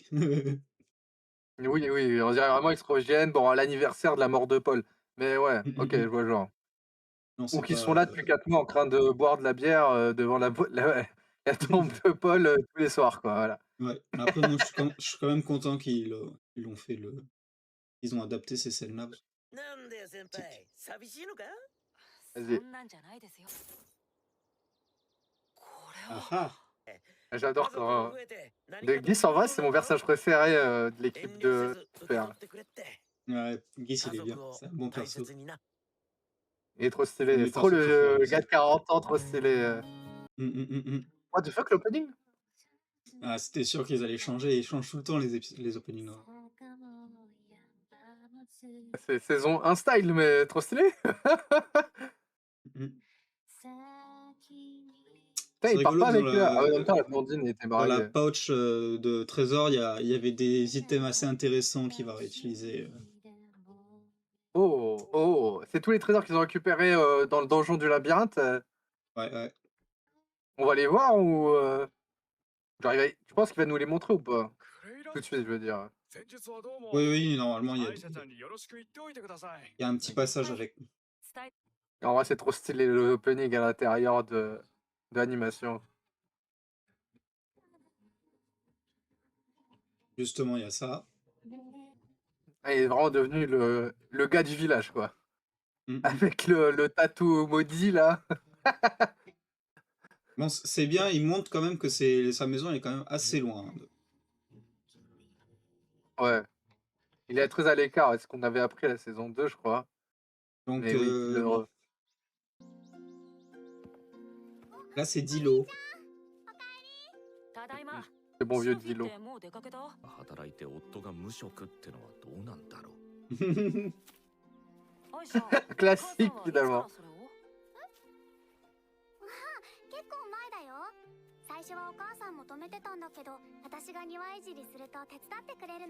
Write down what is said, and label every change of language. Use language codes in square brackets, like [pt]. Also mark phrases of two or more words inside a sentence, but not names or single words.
[fr] Oui, oui, on dirait vraiment ils se reviennent, bon, à l'anniversaire de la mort de Paul. Mais ouais, Mmh, OK, mmh je mh. vois le genre. Non, Ou c'est qui sont pas, là depuis 4 mois en train de boire de la bière, devant la tombe de Paul, tous les soirs, quoi, voilà. ouais. Mais après moi, je suis quand même content qu'ils l'ont fait ils ont adapté ces scènes-là parce que [ja] なんだよ先 [fr] pratique. [ja] 輩、寂しいのか？ [fr] Vas-y. Ah [ja] これは。 [fr] ah! J'adore [ja] 家族も [fr] quand [ja] 増えて何 [fr] de [ja] かと [fr] Guice, en [ja] 不 [fr] vrai, [ja] 満 [fr] c'est [ja] なの [fr] mon [ja] か？ [fr] personnage préféré, de l'équipe [ja] 遠慮せ [fr] de [ja] ず受け取 [fr] Super. [ja] ってくれって。 [fr] Ouais, Geese, [ja] 家 [fr] il est bien. [ja] 族を [fr] C'est un bon [ja] 大 [fr] perso. [ja] 切にな。 [fr] Il est trop C'est un de stylé. mes C'est trop persos préférés le gars aussi. de 40 ans, trop stylé, Mmh, mmh, mmh, mmh. [en] What the fuck, [fr] l'opening? Ah, c'était sûr qu'ils allaient changer, ils changent tout le temps les openings Nora. C'est saison 1 style, mais trop stylé. Mmh. Putain, C'est il part rigolo pas que avec, ah ouais, en même temps, la blondine était dans la mariée. pouch, de Trésor, il y avait des items assez intéressants qu'il va réutiliser. Oh! Oh! C'est tous les trésors qu'ils ont récupérés, dans le donjon du labyrinthe, Ouais, ouais. on va les voir ou, genre il va tu penses qu'il va nous les montrer ou pas? [ja] クレイラ [fr] Tout de suite, je veux dire. [ja] 先日はどうも。 [fr] Oui, oui, normalement, [ja] 歯医者さんによろしく言っておいてください。 [fr] il y a un petit passage avec. En vrai, c'est trop stylé l'opening à l'intérieur de l'animation. Justement, il y a ça. Ah, il est vraiment devenu le gars du village, quoi. Mmh mh. Avec le tatou maudit là. Bon, c'est bien, il montre quand même que sa maison, elle est quand même assez loin, hein, de Ouais, il est très à l'écart, c'est ce qu'on avait appris à la saison 2, je crois. donc Mais oui, le là, c'est Dilo. [ja] ただいま。 [fr] le bon [ja] シ [fr] vieux [ja] ロフィっ [fr] Dilo. [ja] てもう出かけた？働いて夫が無職ってのはどうなんだろう。アイシャ、 [fr] Classique [ja] お母さんはいつから [fr] finalement. [ja] それを？結構前だよ。最初はお母さんも止めてたんだけど、私が庭いじりすると手伝ってくれるの。